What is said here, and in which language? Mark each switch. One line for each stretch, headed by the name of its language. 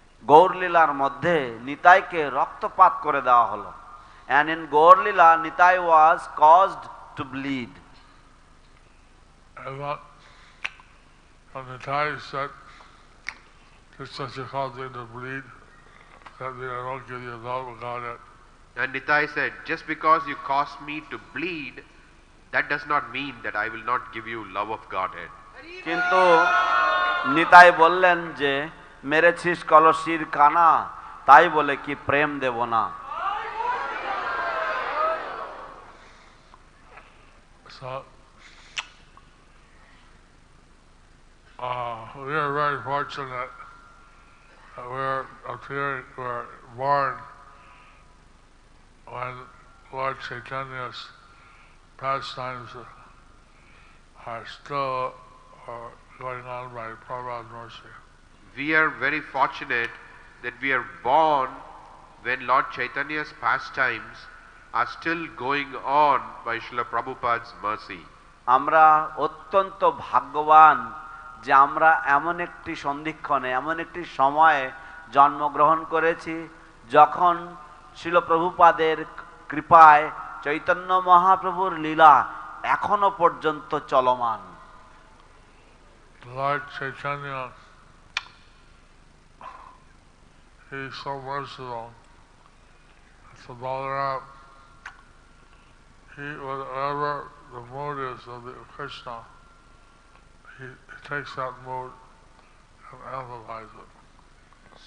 Bangla: গৌর লীলার মধ্যে নিতাইকে রক্তপাত করে দেওয়া হলো।
English: And in Gaur Lila, Nitai was caused to bleed. And Nitai said, just as you caused them to bleed, that they don't give you love of Godhead. And Nitai said, just because you caused me to bleed, that does not mean that I will not give you love of Godhead.
Bangla: কিন্তু নিতাই বললেন যে মেরেছিস কলসির কানা, তাই বলে কি প্রেম দেব না।
English: So, we are very fortunate that we're born when Lord Chaitanya's pastimes are still going on by Prabhupada's mercy. We are very fortunate that we are born when Lord Chaitanya's pastimes are still going on by Srila Prabhupada's mercy.
Bangla: আমরা অত্যন্ত ভাগ্যবান যে আমরা এমন একটি সন্ধিক্ষণে, এমন একটি সময়ে জন্মগ্রহণ করেছি যখন শ্রীল প্রভুপাদের কৃপায় চৈতন্য মহাপ্রভুর লীলা এখনো পর্যন্ত চলমান।
English: Lord Chaitanya, he is so merciful. So Balaram, whatever the mood is of the Krishna, he takes that mood and amplifies it.